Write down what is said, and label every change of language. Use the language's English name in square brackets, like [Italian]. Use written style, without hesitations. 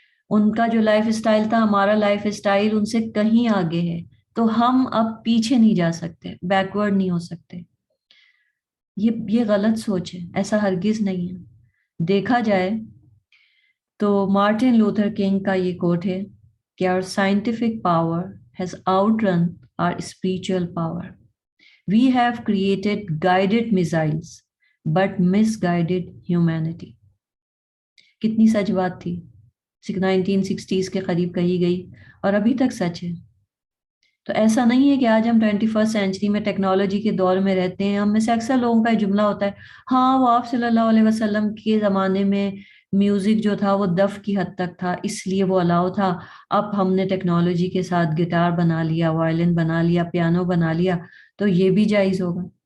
[Urdu] ان کا جو life style تھا، ہمارا لائف اسٹائل ان سے کہیں آگے ہے، تو ہم اب پیچھے نہیں جا سکتے، بیکورڈ نہیں ہو سکتے۔ یہ غلط سوچ ہے، ایسا ہرگز نہیں ہے۔ دیکھا جائے تو مارٹن لوتھر کنگ کا یہ کوٹ ہے کہ [English] our scientific power has outrun our spiritual power. We have created guided missiles but misguided humanity. [Urdu] کتنی سچ بات تھی، 1960s کے قریب کہی گئی اور ابھی تک سچ ہے۔ تو ایسا نہیں ہے کہ آج ہم 21 سینچری میں ٹیکنالوجی کے دور میں رہتے ہیں۔ ہم میں سے اکثر لوگوں کا یہ جملہ ہوتا ہے، ہاں وہ آپ صلی اللہ علیہ وسلم کے زمانے میں میوزک جو تھا وہ دف کی حد تک تھا، اس لیے وہ الاؤ تھا، اب ہم نے ٹیکنالوجی کے ساتھ گٹار بنا لیا، وائلن بنا لیا، پیانو بنا لیا، تو یہ بھی جائز ہوگا۔